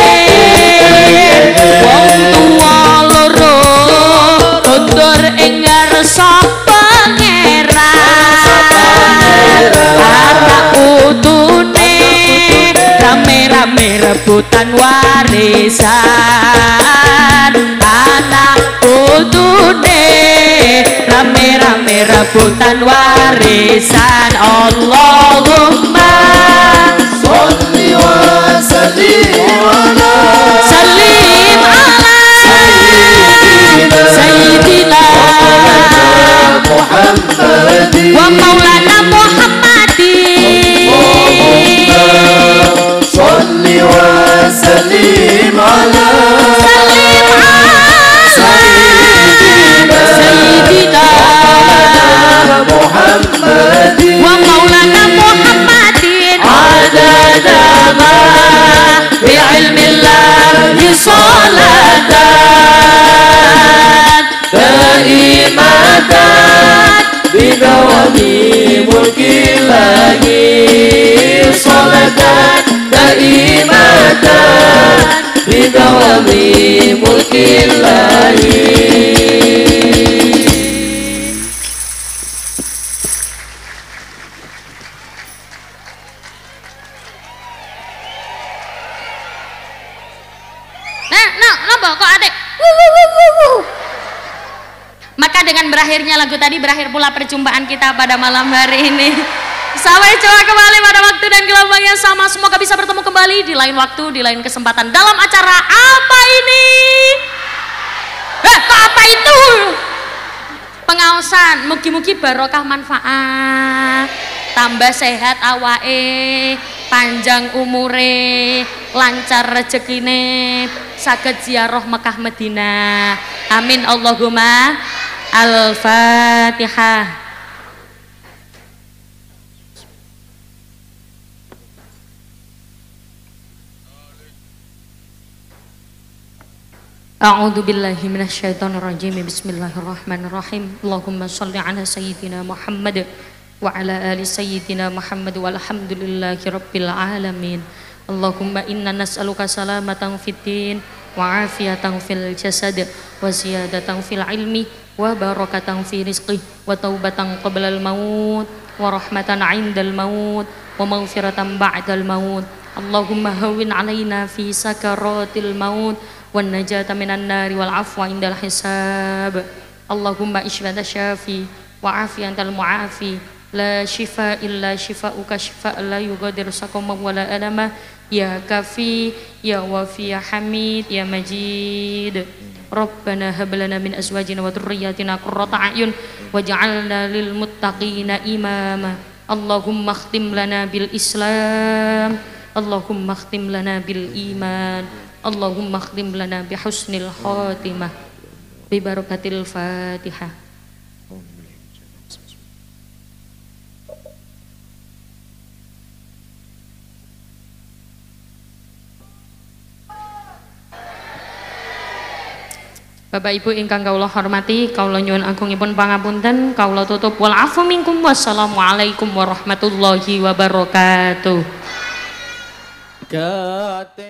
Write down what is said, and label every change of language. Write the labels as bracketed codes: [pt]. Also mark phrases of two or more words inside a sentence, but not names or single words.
[jv] wong tuwa loro kondur ing ngarsa anak utune rame-rame rebutan warisan anak utune rame-rame rebutan warisan Allahumma [ar] صل وسلم على sayyidina Muhammadin ومولانا محمد صل وسلم على sayyidina Muhammadin ومولانا محمد عدد ما بعلم الله صلاة دائمة بدوام ملك الله صلاة دائمة بدوام ملك الله. [jv] Napa kok adek? [id] Maka dengan berakhirnya lagu tadi berakhir pula perjumpaan kita pada malam hari ini. Sampai jumpa kembali pada waktu dan gelombang yang sama. Semoga bisa bertemu kembali di lain waktu, di lain kesempatan dalam acara apa ini? Kok apa itu? [jv] Pengaosan, mugi-mugi barokah manfaat, tambah sehat awake, panjang umure, lancar rezekine, saged ziarah Mekah Madinah. [ar] آمين اللهم. الفاتحة. أعوذ بالله من الشيطان الرجيم. بسم الله الرحمن الرحيم. اللهم صل على سيدنا محمد وعلى آل سيدنا محمد والحمد لله رب العالمين. اللهم إنا نسألك سلامة في الدين وعافية في الجسد وزيادة في العلم وبركة في الرزق وتوبة قبل الموت ورحمة عند الموت و ومغفرة بعد الموت اللهم هون علينا في سكرات الموت والنجاة من النار والعفو عند الحساب اللهم اشف أنت الشافي وعافي أنت المعافي لا شفاء إلا شفاءك شفاء لا يغادر سقما ولا ألما يا كافي يا وافي يا حميد يا مجيد ربنا هب لنا من أزواجنا وذرياتنا قرة أعين واجعلنا للمتقين إماما اللهم اختم لنا بالإسلام اللهم اختم لنا بالإيمان اللهم اختم لنا بحسن الخاتمة ببركة الفاتحة. [jv] Bapak Ibu ingkang kawula hormati, kawula nyuwun agungipun pangapunten, kawula tutup [ar] والعفو منكم والسلام عليكم ورحمة الله وبركاته.